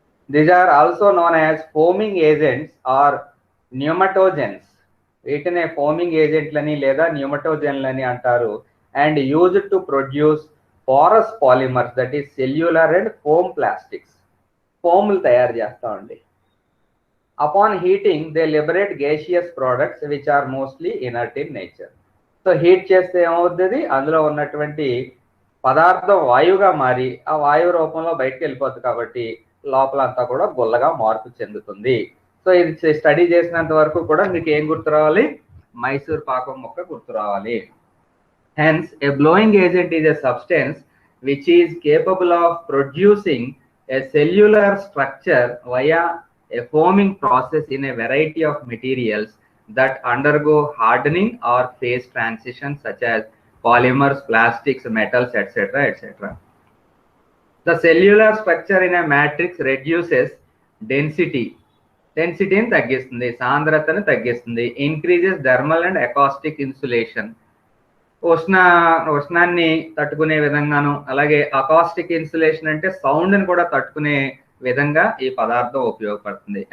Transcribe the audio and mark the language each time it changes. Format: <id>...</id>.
<en>These are also known as foaming agents or pneumatogens.</en> <te>వీటినే foaming ఏజెంట్లని లేదా న్యూమటోజెన్లని అంటారు.</te> <en>And used to produce porous polymers, that is cellular and foam plastics.</en> <te>ఫోమ్లు తయారు చేస్తామండి.</te> <en>Upon heating they liberate gaseous products which are mostly inert in nature.</en> <te>So heat చేస్తే ఏమవుతుంది, అందులో ఉన్నటువంటి పదార్థం వాయువుగా మారి ఆ వాయువు రూపంలో బయటకు వెళ్ళిపోతుంది. కాబట్టి లోపల అంతా కూడా గుల్లగా మార్పు చెందుతుంది. సో ఇది స్టడీ చేసినంత వరకు కూడా మీకు ఏం గుర్తు రావాలి? మైసూర్ పాకం ముక్క గుర్తు రావాలి.</te> <en>Hence, a blowing agent is a substance which is capable of producing a cellular structure via a foaming process in a variety of materials that undergo hardening or phase transition, such as polymers, plastics, metals, etc., etc. The cellular structure in a matrix reduces density</en> <te>ని తగ్గిస్తుంది, సాంద్రతను తగ్గిస్తుంది,</te> <en>increases thermal and acoustic insulation,</en> <te>ఉష్ణాన్ని తట్టుకునే విధంగాను, అలాగే acoustic insulation అంటే సౌండ్ని కూడా తట్టుకునే విధంగా ఈ పదార్థం ఉపయోగపడుతుంది.</te>